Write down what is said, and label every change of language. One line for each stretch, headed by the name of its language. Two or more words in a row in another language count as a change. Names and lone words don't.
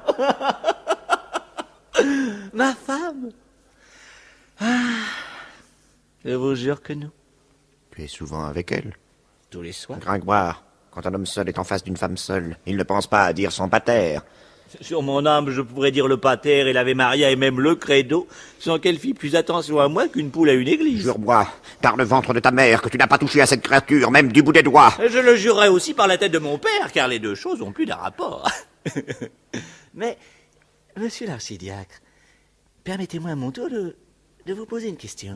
French: Ma femme? Ah, je vous jure que non. Tu es souvent avec elle? Tous les soirs. Gringoire, quand un homme seul est en face d'une femme seule, il ne pense pas à dire son pater. Sur mon âme, je pourrais dire le pater et l'Ave Maria et même le credo, sans qu'elle fît plus attention à moi qu'une poule à une église. Jure-moi, par le ventre de ta mère, que tu n'as pas touché à cette créature, même du bout des doigts. Je le jurerai aussi par la tête de mon père, car les 2 choses ont plus d'un rapport. Mais, monsieur l'archidiacre, permettez-moi à mon tour de vous poser une question.